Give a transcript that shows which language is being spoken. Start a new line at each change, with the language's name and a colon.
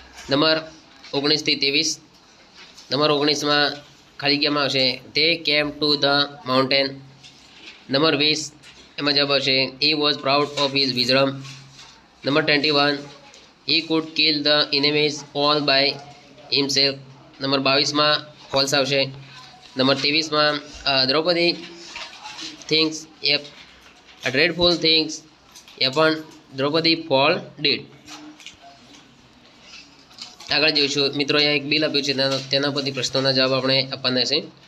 Gujarati: Number 19 થી 23। Number 19માં ખાલી જગ્યામાં આવશે
English: They came to the mountain.
Gujarati: Number 20 એમાં જવાબ આવશે
English: He was proud of his wisdom. Number 21, he could kill the enemies all by himself।
Gujarati: Number 22માં false આવશે। Number 23માં Draupadi things એ ડ્રેડફુલ things એ પણ Draupadi fall did. આગળ જોઈશું મિત્રો, અહીંયા એક બિલ આપ્યું છે, તેના પરથી પ્રશ્નોના જવાબ આપણે આપવાના છે।